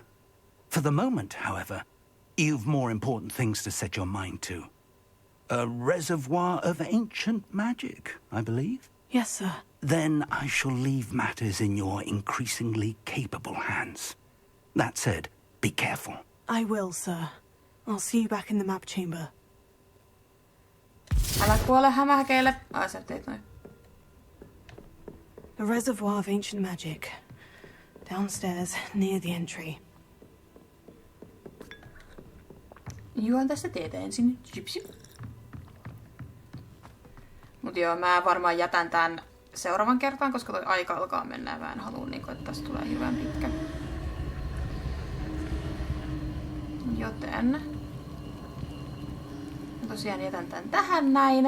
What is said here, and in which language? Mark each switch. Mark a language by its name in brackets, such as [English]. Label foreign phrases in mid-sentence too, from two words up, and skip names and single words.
[English] For the moment, however, you've more important things to set your mind to. A reservoir of ancient magic, I believe? Yes, sir. Then I shall leave matters in your increasingly capable hands. That said, be careful. I will, sir. I'll see you back in the map chamber. [Finnish] Älä kuole hämähäkeille. Ai, sä teit noin. [English] A reservoir of ancient magic. Downstairs, near the entry. [Finnish] Juon tästä teetä ensin. Mut joo, mä varmaan jätän tän seuraavan kertaan, koska toi aika alkaa mennä ja mä en halua, että tästä tulee hyvän pitkä. Joten mä tosiaan jätän tän tähän näin.